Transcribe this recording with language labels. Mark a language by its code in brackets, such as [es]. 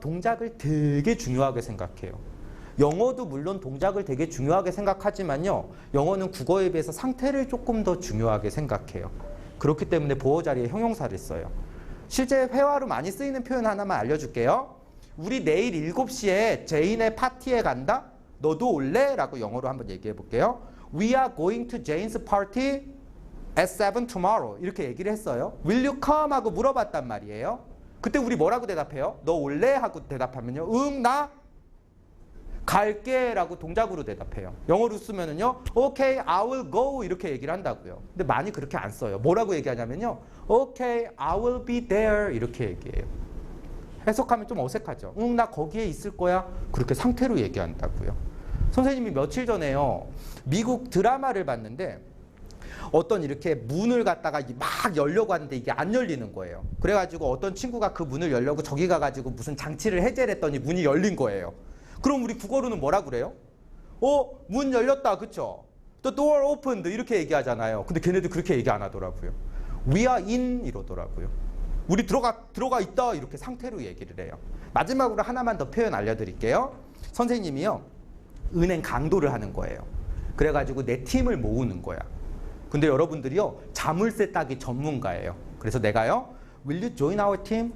[ko] 동작을 되게 중요하게 생각해요. 영어도 물론 동작을 되게 중요하게 생각하지만요. 영어는 국어에 비해서 상태를 조금 더 중요하게 생각해요. 그렇기 때문에 보호 자리에 형용사를 써요. 실제 회화로 많이 쓰이는 표현 하나만 알려줄게요. 우리 내일 7시에 제인의 파티에 간다? 너도 올래? 라고 영어로 한번 얘기해 볼게요. [en] We are going to Jane's party at 7 tomorrow. [ko] 이렇게 얘기를 했어요. [en] Will you come? [ko] 하고 물어봤단 말이에요. 그때 우리 뭐라고 대답해요? 너 올래? 하고 대답하면요. 응, 나 갈게 라고 동작으로 대답해요. 영어로 쓰면은요, [en] okay, I will go [ko] 이렇게 얘기를 한다고요. 근데 많이 그렇게 안 써요. 뭐라고 얘기하냐면요, [en] okay, I will be there [ko] 이렇게 얘기해요. 해석하면 좀 어색하죠. 응, 나 거기에 있을 거야. 그렇게 상태로 얘기한다고요. 선생님이 며칠 전에요, 미국 드라마를 봤는데 어떤 이렇게 문을 갖다가 막 열려고 하는데 이게 안 열리는 거예요. 그래가지고 어떤 친구가 그 문을 열려고 저기 가가지고 무슨 장치를 해제를 했더니 문이 열린 거예요. 그럼 우리 국어로는 뭐라 그래요? 문 열렸다, 그쵸? [en] The door opened [ko] 이렇게 얘기하잖아요. 근데 걔네들 그렇게 얘기 안 하더라고요. [en] We are in [ko] 이러더라고요. 우리 들어가 있다 이렇게 상태로 얘기를 해요. 마지막으로 하나만 더 표현 알려드릴게요. 선생님이요, 은행 강도를 하는 거예요. 그래가지고 내 팀을 모으는 거야. 근데 여러분들이요, 자물쇠 따기 전문가예요. 그래서 내가요, [en] Will you join our team?